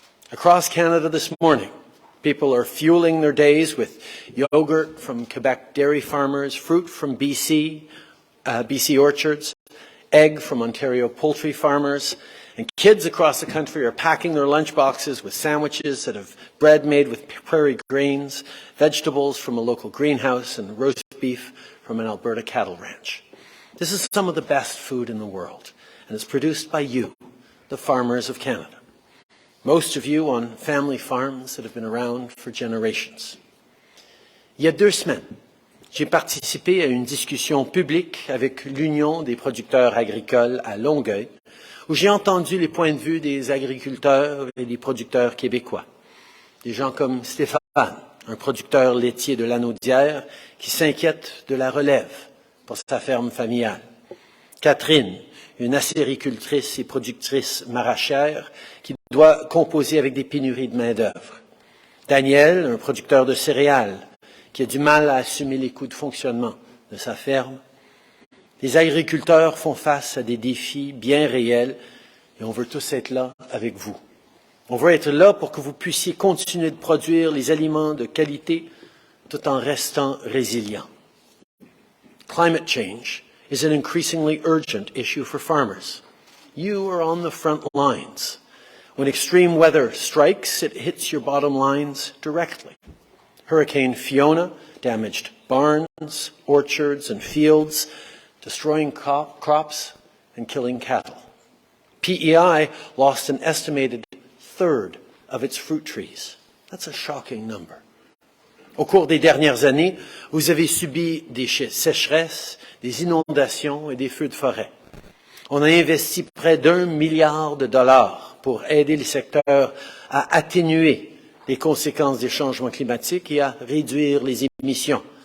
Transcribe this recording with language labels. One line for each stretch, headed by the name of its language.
English: Across Canada this morning, people are fueling their days with yogurt from Quebec dairy farmers, fruit from BC orchards, egg from Ontario poultry farmers, and kids across the country are packing their lunchboxes with sandwiches that have bread made with prairie grains, vegetables from a local greenhouse, and roast beef from an Alberta cattle ranch. This is some of the best food in the world, and it's produced by you, the farmers of Canada. Most of you on family farms that have been around for generations.
French: Il y a 2 semaines, j'ai participé à une discussion publique avec l'Union des producteurs agricoles à Longueuil, où j'ai entendu les points de vue des agriculteurs et des producteurs québécois. Des gens comme Stéphane, un producteur laitier de Lanaudière qui s'inquiète de la relève pour sa ferme familiale. Catherine, une acéricultrice et productrice maraîchère qui doit composer avec des pénuries de main-d'œuvre. Daniel, un producteur de céréales qui a du mal à assumer les coûts de fonctionnement de sa ferme. Les agriculteurs font face à des défis bien réels et on veut tous être là avec vous. On veut être là pour que vous puissiez continuer de produire les aliments de qualité tout en restant résilients.
English: Climate change is an increasingly urgent issue for farmers. You are on the front lines. When extreme weather strikes, it hits your bottom lines directly. Hurricane Fiona damaged barns, orchards, and fields, destroying crops and killing cattle. PEI lost an estimated third of its fruit trees. That's a shocking number.
French: Au cours des dernières années, vous avez subi des sécheresses, des inondations et des feux de forêt. On a investi près d'1 milliard de dollars pour aider les secteurs à atténuer les conséquences des changements climatiques et à réduire les émissions.